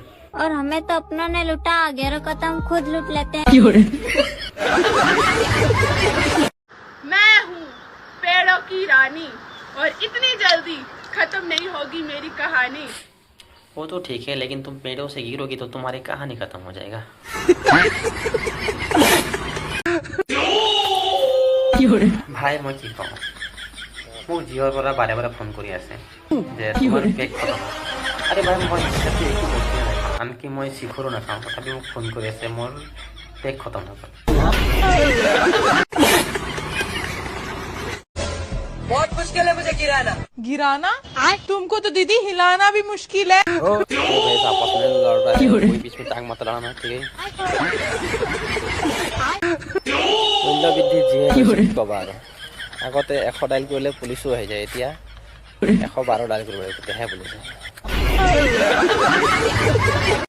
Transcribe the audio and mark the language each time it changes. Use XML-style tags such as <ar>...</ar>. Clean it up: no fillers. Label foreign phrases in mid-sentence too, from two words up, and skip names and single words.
<hi>और हमें तो अपनों ने लुटा, गैरों को तो हम खुद लूट लेते हैं। मैं हूँ पेड़ों की रानी और इतनी जल्दी खत्म नहीं होगी मेरी कहानी। वो तो ठीक है, लेकिन तुम पेड़ों से गिरोगी तो तुम्हारी कहानी खत्म हो जाएगा।</hi> <as>ভাই মই কি কওঁ, মোক জিঅ'ৰ পৰা বাৰে বাৰে ফোন কৰি আছে যে তোমাৰ পেক খতম। আৰে ভাই মই একো বস্তু নাখাওঁ, আনকি মই চিখৰো নাখাওঁ, তথাপি মোক ফোন কৰি আছে মোৰ পেক খতম হৈ গ'ল।</as> <hi>बहुत मुश्किल है मुझे गिराना। गिराना? तुमको तो दीदी हिलाना भी मुश्किल है। आपस में लड़ रहा है, कोई बीच में टांग मत लड़ाना, ठीक है?</hi> <as>মূল্যবৃদ্ধি যিহে ক'বা আৰু আগতে 100 ডাইল কৰিলে পুলিচো আহি যায়, এতিয়া 112 ডাইল কৰিব লাগে তেতিয়াহে পুলিচ।</as>